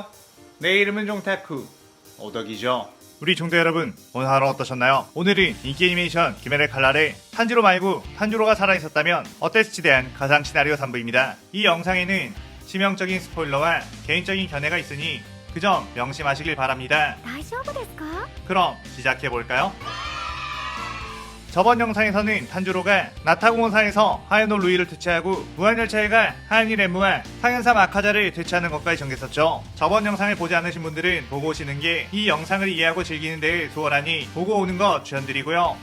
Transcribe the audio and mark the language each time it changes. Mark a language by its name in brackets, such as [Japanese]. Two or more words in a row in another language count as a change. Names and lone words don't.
[Korean] 내 이름은 종타쿠 오덕이죠. 우리 종대 여러분, 오늘 하루 어떠셨나요? 오늘은 인기 애니메이션 귀멸의 칼날에 탄지로 말고 탄지로가 살아있었다면 어땠을지 대한 가상 시나리오 3부입니다. 이 영상에는 치명적인 스포일러와 개인적인 견해가 있으니 그 점 명심하시길 바랍니다. [Japanese] 大丈夫ですか? [Korean] 그럼 시작해볼까요? 저번 영상에서는 탄주로가 나타공원사에서 하야노 루이를 퇴치하고 무한열차에가 하야니 렘무와 상현사 마카자를 퇴치하는 것까지 전개했었죠. 저번 영상을 보지 않으신 분들은 보고 오시는 게 이 영상을 이해하고 즐기는 데 수월하니 보고 오는 거 추천드리고요.